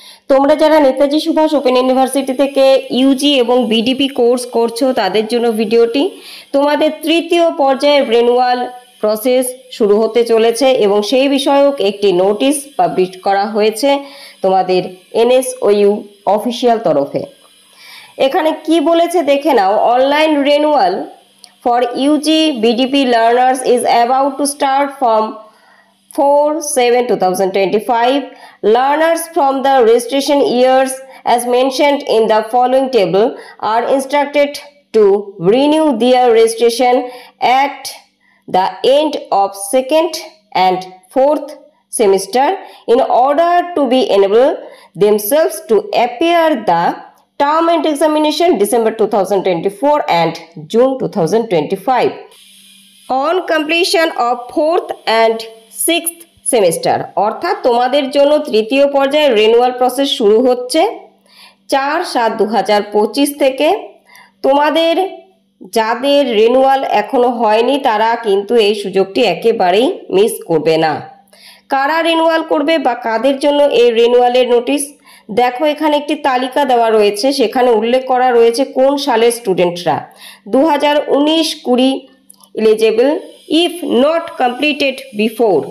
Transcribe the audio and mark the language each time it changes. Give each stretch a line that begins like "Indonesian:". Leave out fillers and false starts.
Bangla: তোমরা যারা Netaji Subhash open university থেকে ইউজি এবং বিডিপি কোর্স করছো তাদের জন্য ভিডিওটি। তোমাদের তৃতীয় পর্যায়ের রেনুয়াল প্রসেস শুরু হতে চলেছে এবং সেই বিষয়ক একটি নোটিশ পাবলিশ করা হয়েছে তোমাদের এনএসওইউ অফিসিয়াল তরফে। এখানে কি বলেছে দেখে নাও।
English: Online renewal for UG BDP learners is about to start from 4/7/2025. Learners from the registration years as mentioned in the following table are instructed to renew their registration at the end of second and fourth semester in order to be enable themselves to appear the term and examination December 2024 and June 2025 on completion of 4th and 6th semester।
Bangla: অর্থাৎ তোমাদের জন্য তৃতীয় পর্যায়ে renewal process শুরু হচ্ছে 4/7/2025 থেকে। তোমাদের যাদের রেনুয়াল এখনো হয়নি তারা কিন্তু এই সুযোগটি একেবারেই মিস করবে না। কারা রেনুয়াল করবে বা কাদের জন্য এই রেনুয়ালের নোটিশ, দেখো এখানে একটি তালিকা দেওয়া রয়েছে, সেখানে উল্লেখ করা রয়েছে কোন সালের স্টুডেন্টরা 2019-20
English: Eligible if not completed before.